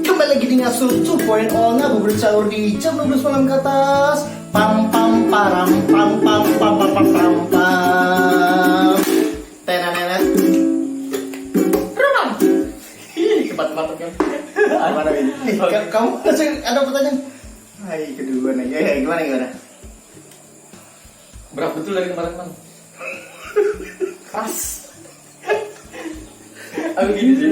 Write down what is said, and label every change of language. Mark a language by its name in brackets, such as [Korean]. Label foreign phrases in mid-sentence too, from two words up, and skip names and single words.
[Indonesian] lagi di Ngasur 2.0 ngabuburit sahur di jam 12 malam ke atas. Pam pam param pam pam pam pam pam pam pam. Tenanenet. Remang. Cepat-cepat kan. Gimana ini? Kamu masih ada pertanyaan? Hai kedua nih. Ya gimana? Berat betul dari kemarin man. Keras. Aku gini sih.